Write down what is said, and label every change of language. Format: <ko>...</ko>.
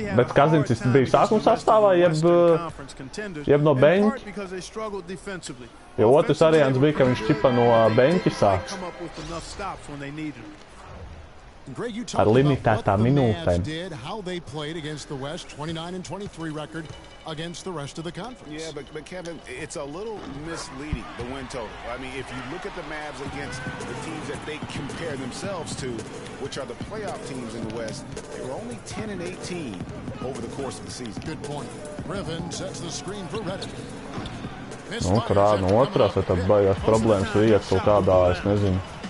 <lv>Bet Kazins bija sākuma sastāvā, jeb no beņķa. Jo otrs variants bija, ka viņš ķipa no beņķa sāks. Ar limitētām minūtēm.</lv> <en>How they played against the West, 29 and 23 record against the rest of the conference. Yeah, but Kevin, it's a little misleading, the win total. I mean, if you look at the Mavs against the teams that they compare themselves to, which are the playoff teams in the West, they were only 10 and 18 over the course of the season. Good point. Griffin sets the screen for Reddit.</en> <lv>Nu, kurā no otrās, vai tad baigās problēmas iet kaut kādā, es nezinu.</lv>